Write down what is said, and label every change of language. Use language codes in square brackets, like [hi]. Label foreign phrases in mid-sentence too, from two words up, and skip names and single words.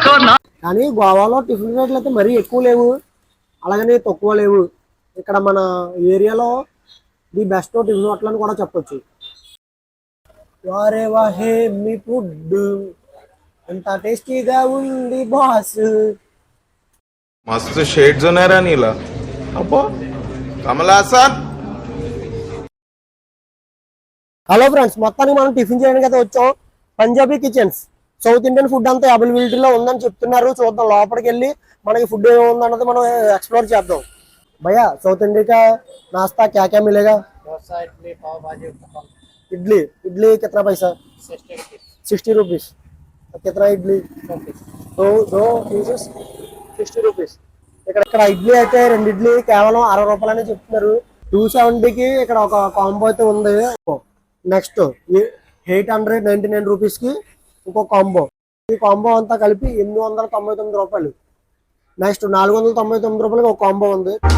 [te] కానీ గోవాలో టిఫిన్ రేట్లు అయితే మరీ ఎక్కువ లేవు, అలాగనే తక్కువ లేవు. ఇక్కడ మన ఏరియాలో [en] the best tiffin hotel [te] అని కూడా చెప్పొచ్చు. [hi] वाह रे वाह [te] మీ ఫుడ్ ఎంత టేస్టీగా ఉంది బాస్. मस्त शेड्स होणार नीला अप्पा कमला हासन. హలో ఫ్రెండ్స్, మొత్తానికి మనం టిఫిన్ చేయడానికి అయితే వచ్చాం. పంజాబీ కిచెన్స్ [en] South Indian food [te] అంతా అవైలబిలిటీలో ఉందని చెప్తున్నారు. చూద్దాం, లోపలికి వెళ్ళి మనకి ఫుడ్ ఏముందన్నది మనం ఎక్స్ప్లోర్ చేద్దాం. [hi] भैया, साउथ इंडिया का नाश्ता क्या क्या मिलेगा? डोसा, इडली, पाव भाजी, उत्तपम। इडली इडली कितना पैसा? 60 रुपीज। कितना इडली? दो पीसेस 60 రూపీస్. [te] ఇక్కడ ఇడ్లీ అయితే 2 ఇడ్లీ కేవలం 60 రూపాయలని చెప్తున్నారు. 270కి ఇక్కడ ఒక కాంబో అయితే ఉంది. నెక్స్ట్ 899 రూపీస్కి ఇంకో కాంబో. ఈ కాంబో అంతా కలిపి 899 రూపాయలు. నెక్స్ట్ 499 రూపాయలకి ఒక కాంబో ఉంది.